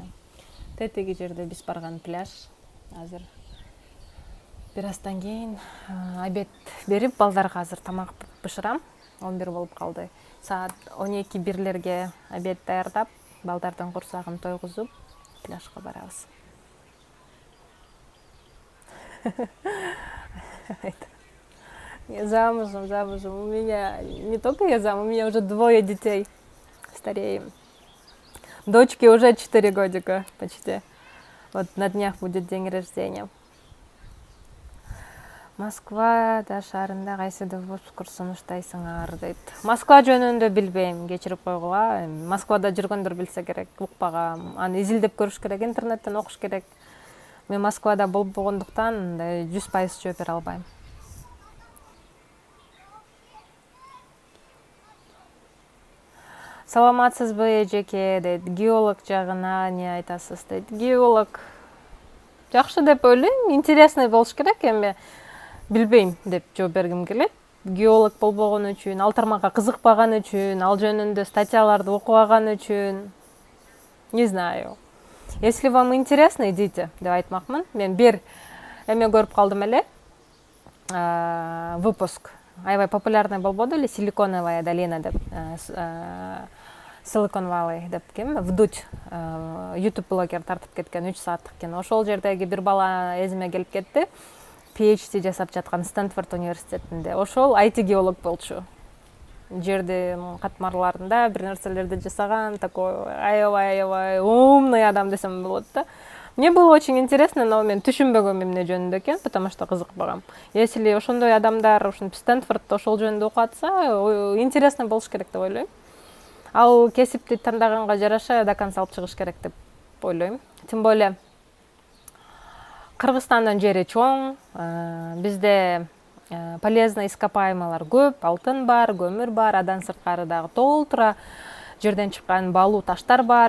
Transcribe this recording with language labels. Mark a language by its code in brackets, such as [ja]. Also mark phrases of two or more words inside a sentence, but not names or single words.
[ky] Тетиги жерде биз барган пляж. Азыр бир аздан кийин обед берип, балдарга азыр тамак бышырам. 11 болуп калды. Саат 12-1лерге обед даярдап, балдардын курсагын тойгузуп, пляжга барабыз. [ru] Я замужем. У меня не только я замужем, у меня уже 2 детей. Стареем. Дочке уже 4 годика почти. Вот на днях будет день рождения. [ky] Москвада шаарында кайсы вуз курсун уктайсыңар дейт. Москва жөнүндө билбейм, кечирип койгула. Москвада жүргөндөр билсе керек, укпагам. Аны изилдеп көрүш керек, интернеттен окуш керек. Мен Москвада болгондуктан 100% жооп бере албайм. Саламатсызбы эжеке дейт. Геолог жагына не айтасыз дейт. Геолог жакшы деп ойлойм, интересный болуш керек, эми билбейм деп жооп бергим келет. Геолог болбогон үчүн, ал тармакка кызыкпаган үчүн, ал жөнүндө статьяларды окубаган үчүн, [ru] не знаю. Если вам интересно, идите [ky] деп айтмакмын. Мен бир эме көрүп калдым эле. Выпуск аябай популярный болбоду эле, [ru] Силиконовая долина [ky] деп, [en] Silicon Valley [ky] деп ким? Вдуть YouTube блогер тартып кеткен 3 сааттык экен. Ошол жердеги бир бала эзиме келип кетти. PhD жасап жаткан Стэнфорд университетинде. Ошол IT геолог болчу. Жердин катмарларында бир нерселерди жасаган, такой аябай умный адам десем болот да. [ru] Мне было очень интересно, но [ky] мен түшүнбөгөм эмне жөнүндө экен, [ru] потому что [ky] кызыкпагам. Если ошондой адамдар ушинтип Стэнфордто ошол жөнүндө окуп атса, интересно болуш керек деп ойлойм. Ал кесипти тандаганга жараша [ru] до конца [ky] алып чыгыш керек деп ойлойм. [ru] Тем более [ky] Кыргызстандын жери чоң, бизде [ru] полезный ископаемыйлар [ky] көп, алтын бар, көмүр бар, адан сырткары дагы толтура жерден чыккан баалуу таштар бар.